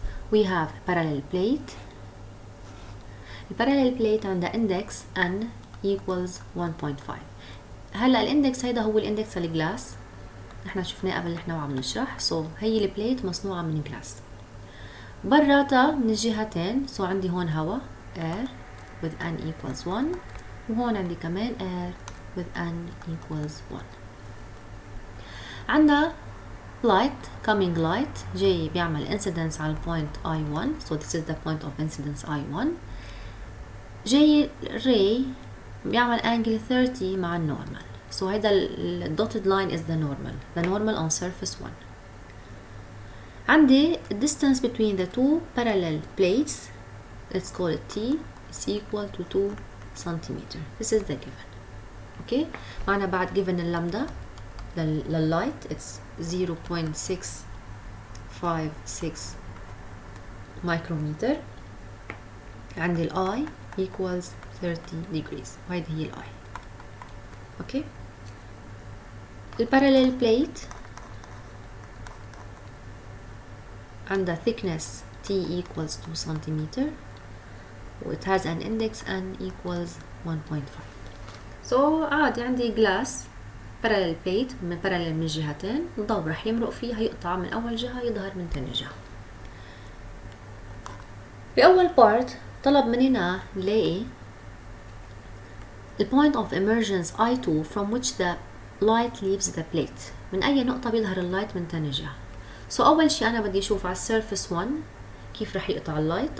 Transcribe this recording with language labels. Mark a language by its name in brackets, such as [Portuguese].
[English] We have parallel plate. The parallel plate [Arabic] عندها [English] index n equals 1.5. [Arabic] هلا الاندكس هيدا هو الاندكس الجلاس، نحن شفناه قبل نحن وعم نشرح. سو هي البليت مصنوعة من جلاس، براتها من الجهتين. سو عندي هون هوا [English] air with n equals 1، [Arabic] وهون عندي كمان [English] air with n equals 1. [Arabic] عندنا [English] light coming light [Arabic] جاي بيعمل [English] incidence [Arabic] على البوينت [English] I1. so this is the point of incidence I1. [Arabic] جاي ray بيعمل [English] angle 30 [Arabic] مع النورمال. [English] so [Arabic] هيدا [English] dotted line is the normal on surface 1. عندي distance between the two parallel plates, let's call it t, is equal to 2 centimeter. this is the given. okay, [Arabic] معنا بعد [English] given [Arabic] اللمدة [English] للlight it's 0.656 micrometer. [Arabic] عندي ال [English] I equals 30 degrees، [Arabic] وهيدي هي ال I. [English] okay. [Arabic] الباراليل بليت عندها [English] thickness T equals 2 centimeter و it has an index N equals 1.5. [Arabic] so عادي عندي [English] glass parallel plate [Arabic] من parallel من الجهتين، الضوء رح يمرق فيها، يقطع من أول جهة يظهر من تاني جهة. بأول part طلب مننا نلاقي [English] the point of emergence I2 from which the light leaves the plate. [Arabic] من أي نقطة بيظهر اللايت من تاني جهة. [English] so [Arabic] أول شي أنا بدي أشوف على surface 1 كيف رح يقطع اللايت.